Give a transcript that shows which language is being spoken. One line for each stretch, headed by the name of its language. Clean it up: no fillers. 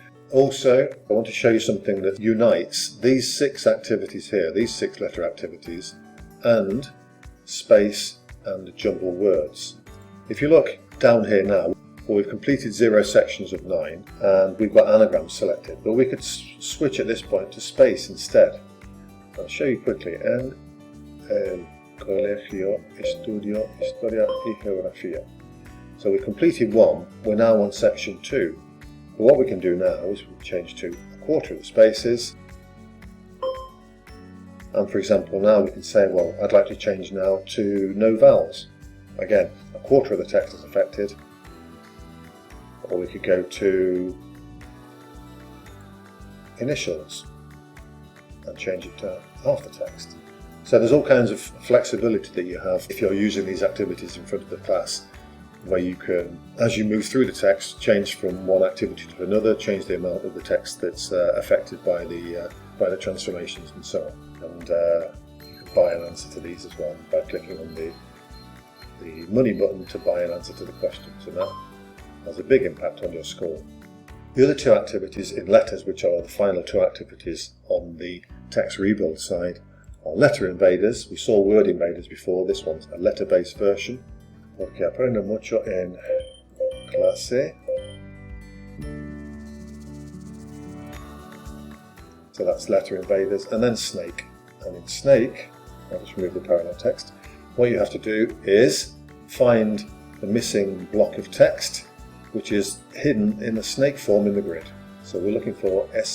English: Also, I want to show you something that unites these 6 activities here, these 6 letter activities, and space and jumble words. If you look down here now, we've completed 0 sections of 9 and we've got anagrams selected, but we could switch at this point to space instead. I'll show you quickly.
Spanish: En el colegio estudio historia y geografía.
English: So we've completed 1, we're now on section 2. But what we can do now is we change to a quarter of the spaces. And for example, now we can say, well, I'd like to change now to no vowels. Again, a quarter of the text is affected. Or we could go to initials and change it to half the text. So there's all kinds of flexibility that you have if you're using these activities in front of the class, where you can, as you move through the text, change from one activity to another, change the amount of the text that's affected by the transformations and so on. And you can buy an answer to these as well by clicking on the money button to buy an answer to the questions, and that has a big impact on your score. The other 2 activities in letters, which are the final 2 activities on the text rebuild side, are letter invaders. We saw word invaders before. This one's a letter-based version.
Spanish: Porque aprendo mucho en clase.
English: So that's letter invaders, and then snake. And in snake, I'll just remove the parallel text. What you have to do is find the missing block of text, which is hidden in a snake form in the grid. So we're looking for